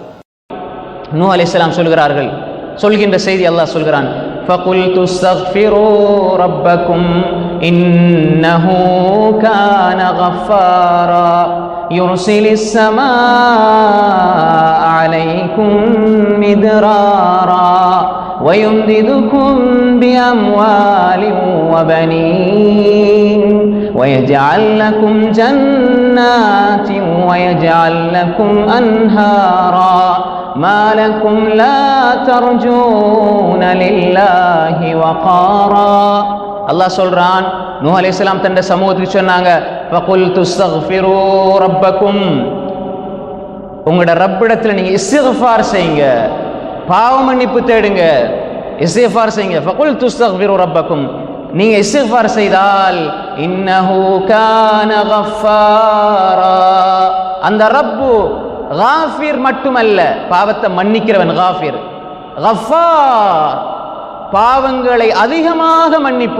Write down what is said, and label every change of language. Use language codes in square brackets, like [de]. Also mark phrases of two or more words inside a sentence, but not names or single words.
[ta] நூஹ் அலைஹிஸ்ஸலாம் சொல்கிறார்கள், சொல்கின்ற செய்தி அல்லாஹ் சொல்கிறான், [ar] فقلت استغفروا ربكم إنه كان غفارا يرسل السماء عليكم مدرارا ويمددكم بأموال وبنين ويجعل لكم جنات ويجعل لكم أنهارا ما لكم لا ترجون لله وقارا. [ta] அல்லாஹ் சொல்றான், நூஹ் அலைஹிஸ்ஸலாம் தன்னுடைய சமூகத்துக்கு சொன்னாங்க, [ar] فقلت استغفروا ربكم [ta] உங்களோட ரப்பிடத்துல நீங்க இஸ்திக்ஃபார் செய்யுங்க. பாவ மன்னிப்பு தேடுங்க, இஸ்திக்ஃபார் செய்யுங்க. [ar] فقلت استغفروا ربكم, [ta] நீங்க இஸ்திக்ஃபார் செய்தால் [ar] إنه كان غفارا, [ta] அந்த ரப்பு காஃபிர் மட்டுமல்ல, பாவத்தை மன்னிக்கிறவன் காஃபிர், கஃபார் பாவங்களை அதிகமாக மன்னிப்பு.